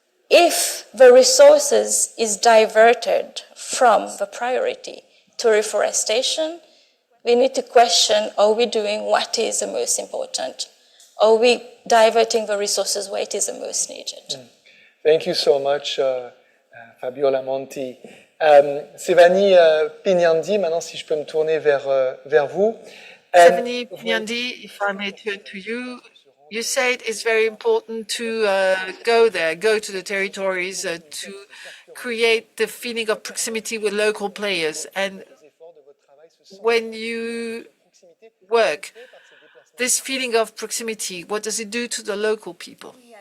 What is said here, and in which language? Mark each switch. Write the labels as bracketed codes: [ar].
[en] If the resources is diverted from the priority to reforestation, we need to question, are we doing what is the most important? Are we diverting the resources where it is the most needed? Thank you so much, Fabiola Monti. [fr] Sévanie Pignandi, maintenant si je peux me tourner vers vous. [en] Sévanie Pignandi, if I may turn to you. You said it's very important to go there, go to the territories, to create the feeling of proximity with local players. And when you work, this feeling of proximity, what does it do to the local people?